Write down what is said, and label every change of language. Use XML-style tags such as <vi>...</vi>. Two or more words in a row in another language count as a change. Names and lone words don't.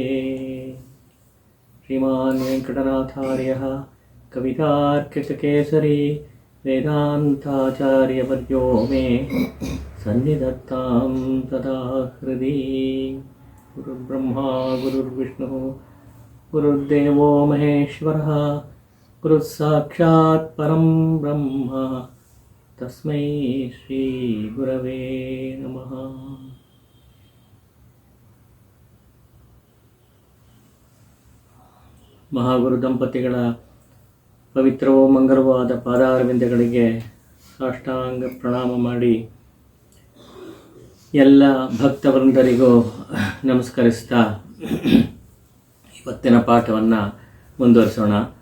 <sa>ಶ್ರೀಮಾನ್ ವೆಂಕಟನಾಥಾರ್ಯಃ ಕವಿತಾರ್ಕಿಕಕೇಸರಿ ವೇದಾಂತಾಚಾರ್ಯವರ್ಯೋ ಮೇ ಸನ್ನಿಧತ್ತಾಂ ಸದಾ ಹೃದಿ. ಗುರುರ್ಬ್ರಹ್ಮಾ ಗುರುರ್ವಿಷ್ಣುಃ ಗುರುರ್ದೇವೋ ಮಹೇಶ್ವರಃ ಗುರುಃ ಸಾಕ್ಷಾತ್ ಪರಂ ಬ್ರಹ್ಮ ತಸ್ಮೈ ಶ್ರೀ ಗುರವೇ ನಮಃ.</sa> <kn>ಮಹಾಗುರು ದಂಪತಿಗಳ ಪವಿತ್ರವೂ ಮಂಗಲವಾದ ಪಾದಾರವಿಂದಗಳಿಗೆ ಸಾಷ್ಟಾಂಗ ಪ್ರಣಾಮ ಮಾಡಿ ಎಲ್ಲ ಭಕ್ತವೃಂದರಿಗೂ ನಮಸ್ಕರಿಸ್ತಾ ಇವತ್ತಿನ ಪಾಠವನ್ನು ಮುಂದುವರಿಸೋಣ.</kn>